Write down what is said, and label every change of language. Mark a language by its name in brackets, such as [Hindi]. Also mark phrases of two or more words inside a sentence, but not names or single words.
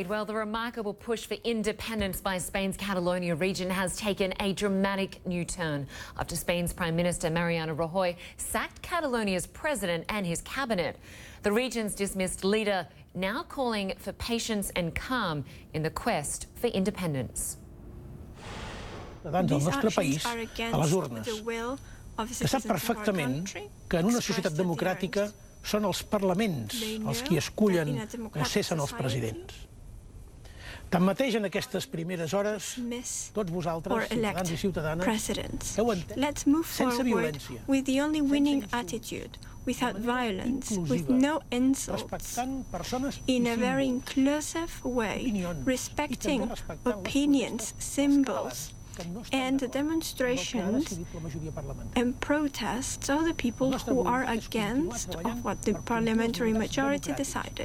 [English] Well, the remarkable push for independence by Spain's Catalonia region has taken a dramatic new turn after Spain's Prime Minister Mariano Rajoy sacked Catalonia's president and his cabinet. The region's dismissed leader now calling for patience and calm in the quest for independence. [Catalan] Davant del nostre país, a les urnes, que sap perfectament que en una societat democràtica són els parlaments els qui escullen o cessen els presidents. Tanmateix, en aquestes primeres hores, tots vosaltres, ciutadans i ciutadanes, heu entès, sense violència, [English] with the only winning attitude, without violence, with no insults, in a very inclusive way, respecting opinions, symbols, and demonstrations and protests of the people who are against of what the parliamentary majority decided.